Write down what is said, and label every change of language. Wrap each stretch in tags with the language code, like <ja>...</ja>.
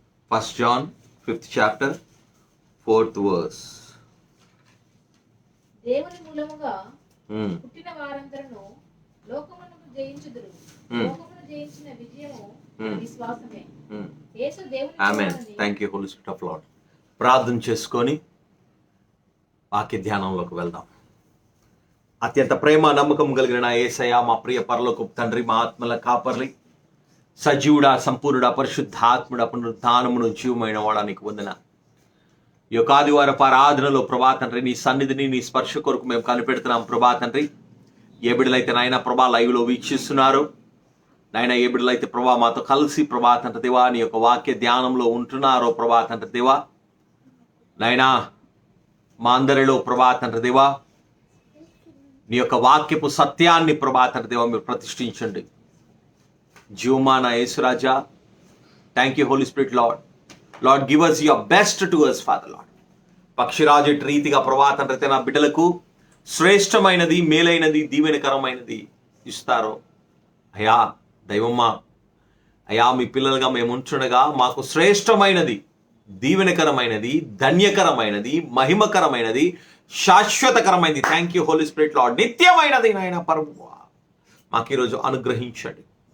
<en>First John 5th chapter 4th verse.</en> <te>దేవుని మూలముగా పుట్టిన వారందరూ లోకమును జయించుదురు. లోకమును జయించిన విజయము విశ్వాసమే. యేసు దేవుని</te> <en>ఆమేన్. Thank you holy spirit of lord.</en> <te>ప్రార్థన చేసుకొని వాక్య ధ్యానంలోకి వెళ్దాం. అత్యంత ప్రేమ నమ్మకం కలిగిన నా యేసయ్య, మా ప్రియ పరలోకపు తండ్రి, మా ఆత్మల కాపర్లి, సజీవుడా, సంపూర్ణుడా, పరిశుద్ధాత్ముడా, పునరుత్థానమును జీవమైన వాడా నీకు వందనాలు. ఈ యొక్క ఆదివారపు ఆరాధనలో ప్రభా తండ్రి నీ సన్నిధిని, నీ స్పర్శ కొరకు మేము కనిపెడుతున్నాం ప్రభా తండ్రి. ఏ బిడ్డలైతే నాయన ప్రభా లైవ్లో వీక్షిస్తున్నారు, నాయన ఏ బిడ్డలైతే ప్రభా మాతో కలిసి ప్రభా తండ్రి దేవా నీ యొక్క వాక్య ధ్యానంలో ఉంటున్నారో ప్రభా తండ్రి దేవా, నాయనా మా అందరిలో ప్రభా తండ్రి దేవా నీ యొక్క వాక్యపు సత్యాన్ని ప్రభా తండ్రి దేవా మీరు ప్రతిష్ఠించండి. జీవమాన యేసురాజా,</te> <en>Thank you holy spirit lord. Lord give us your best to us Father Lord.</en> <te>పక్షిరాజు రీతిగా ప్రభా తండ్రి నా బిడ్డలకు శ్రేష్టమైనది, మేలైనది, దీవెనకరమైనది ఇస్తారో అయ్యా దైవమ్మా, అయ్యా మీ పిల్లలుగా మేము ఉంటుండగా మాకు శ్రేష్టమైనది, దీవెనకరమైనది, ధన్యకరమైనది, మహిమకరమైనది, శాశ్వతకరమైనది,</te> <en>thank you holy spirit lord,</en> <te>నిత్యమైనది నాయన ప్రభువా మాకు ఈరోజు అనుగ్రహించండి.</te>